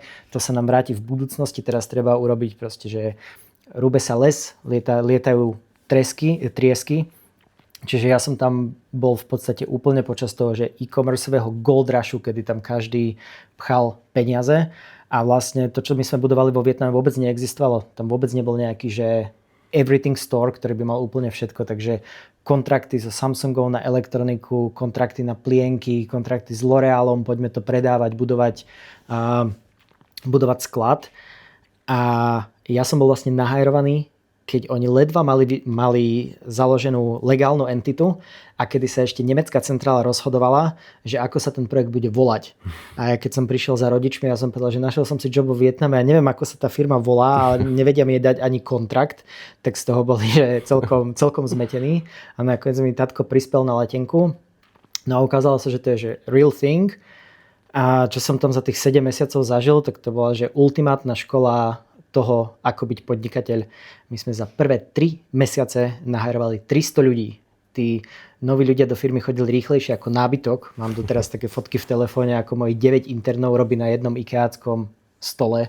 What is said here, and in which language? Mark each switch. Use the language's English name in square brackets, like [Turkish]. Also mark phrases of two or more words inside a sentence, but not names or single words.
[Slovak] To sa nám vráti v budúcnosti. Teraz treba urobiť proste, že rúbe sa les, lietajú triesky. Čiže ja som tam bol v podstate úplne počas toho, že e-commerceového [English] gold rushu, [Slovak] kedy tam každý pchal peniaze a vlastne to, čo my sme budovali vo Vietname, vôbec neexistovalo. Tam vôbec nebol nejaký, že [English] everything store, [Slovak] ktorý by mal úplne všetko, takže kontrakty so Samsungom na elektroniku, kontrakty na plienky, kontrakty s L'Orealom, poďme to predávať, budovať sklad. A ja som bol vlastne nahajrovaný, keď oni ledva mali založenú legálnu entitu a kedy sa ešte nemecká centrála rozhodovala, že ako sa ten projekt bude volať. A ja keď som prišiel za rodičmi, ja som povedal, že našiel som si job vo Vietname a neviem, ako sa tá firma volá, ale nevedia mi jej dať ani kontrakt, tak z toho boli že celkom zmetení. A nakoniec mi tatko prispel na letenku. No a ukázalo sa, že to je že [English] real thing. [Slovak] A čo som tam za tých 7 mesiacov zažil, tak to bola, že ultimátna škola toho, ako byť podnikateľ. My sme za prvé 3 mesiace nahajrovali 300 ľudí. Tí noví ľudia do firmy chodili rýchlejšie ako nábytok. Mám tu teraz také fotky v telefóne, ako mojich 9 internov robí na jednom IKEAckom stole.